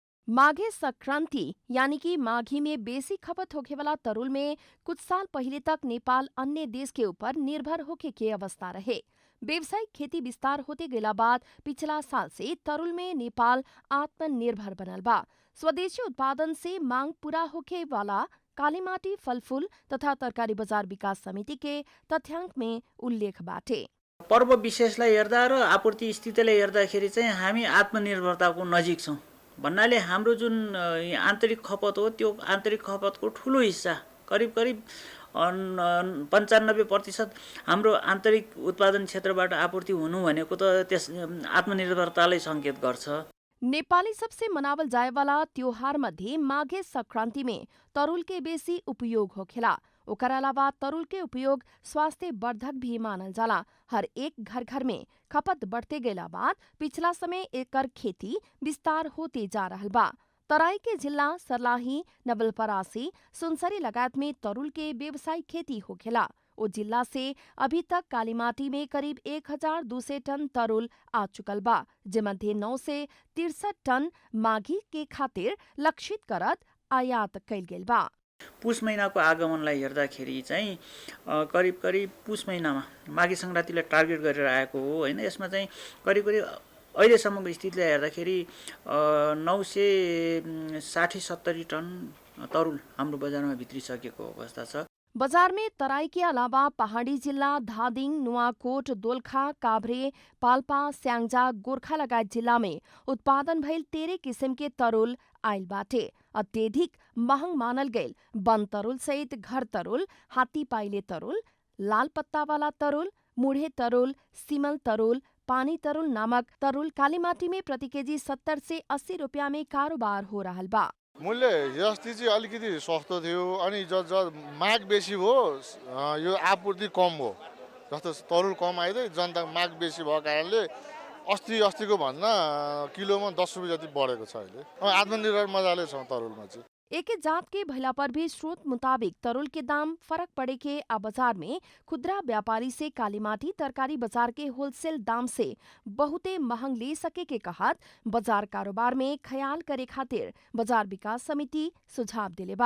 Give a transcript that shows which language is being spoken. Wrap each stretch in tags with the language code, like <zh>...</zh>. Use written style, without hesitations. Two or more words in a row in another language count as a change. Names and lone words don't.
<bho>माघे संक्रांति यानी कि माघी में बेसी खपत होखे वाला तरुल में कुछ साल पहले तक नेपाल अन्य देश के ऊपर निर्भर होके के अवस्था रहे। व्यावसायिक खेती विस्तार होते गेला बाद पिछला साल से तरुल में नेपाल आत्मनिर्भर बनल बा। स्वदेशी उत्पादन से मांग पूरा होके वाला कालीमाटी फलफूल तथा तरकारी बजार विकास समिति के तथ्याङ्क में उल्लेख बाटे।</bho> <ne>पर्व विशेषलाई हेर्दा र आपूर्ति स्थितिलाई हेर्दाखेरि चाहिँ हामी आत्मनिर्भरताको नजिक छौँ भन्नाले हाम्रो जुन आन्तरिक खपत हो त्यो आन्तरिक खपतको ठुलो हिस्सा करिब 95% हाम्रो आन्तरिक उत्पादन क्षेत्रबाट आपूर्ति हुनु भनेको त त्यस आत्मनिर्भरतालाई संकेत गर्छ।</ne> <bho>नेपाली सबसे मनावल जाए वाला त्योहार मध्ये माघे संक्रांति में तरुल के बेसी उपयोग होखेला। ओकर अलावा तरुल के उपयोग स्वास्थ्य वर्धक भी मानल जाला। हर एक घर में खपत बढ़ते गेला बाद पिछला समय एकर खेती विस्तार होते जा रहल बा। तराई के जिला सर्लाही, नवलपरासी, सुनसरी लगायत में तरुल के व्यवसायिक खेती होखेला। ओ जिला से अभी तक कालीमाटी में करीब 1200 टन तरुल आ चुकल बा, जेमध्ये 9 से 63 टन माघी के खातिर लक्षित करत आयात कैल गेल बा।</bho> <ne>पुष महिनाको आगमनलाई हेर्दाखेरि चाहिँ करिब पुष महिनामा माघे संक्रान्तिलाई टार्गेट गरेर आएको हो हैन। यसमा चाहिँ करिब अहिलेसम्मको स्थितिलाई हेर्दाखेरि 960-70 टन तरुल हाम्रो बजारमा भित्रिसकेको अवस्था छ।</ne> <bho>बाजार में तराई के अलावा पहाड़ी जिला धादिङ, नुवाकोट, दोलखा, काभ्रे, पाल्पा, स्याङ्जा, गोर्खा लगायत जिला में उत्पादन भइल 13 किसिम के तरुल आइल बाटे। अत्यधिक महंग मानल गईल वन तरुल सहित घर तरुल, हाथी पाइले तरुल, लाल पत्ता वाला तरुल, मुढ़े तरुल, सिमल तरुल, पानी तरुल नामक तरुल कालीमाटी में प्रति केजी 70 से 80 रुपया में कारोबार हो रहल बा।</bho> <ne>मूल्य हिजोअस्ति चाहिँ अलिकति सस्तो थियो अनि माग बेसी हो यो आपूर्ति कम हो। जस्तो तरुल कम आइदियो जनता माग बेसी भएको कारणले अस्तिको भन्दा किलोमा 10 रुपैयाँ जति बढेको छ अहिले। आत्मनिर्भर मजाले छ तरुलमा चाहिँ।</ne> <bho>एक जात के भइला पर भी स्रोत मुताबिक तरुल के दाम फरक पड़े के आ बाजार में खुदरा व्यापारी से कालीमाटी तरकारी बाजार के होलसेल दाम से बहुते महंग ले सके के कहत बाजार कारोबार में ख्याल करे खातिर बाजार विकास समिति सुझाव दिले बा।</bho>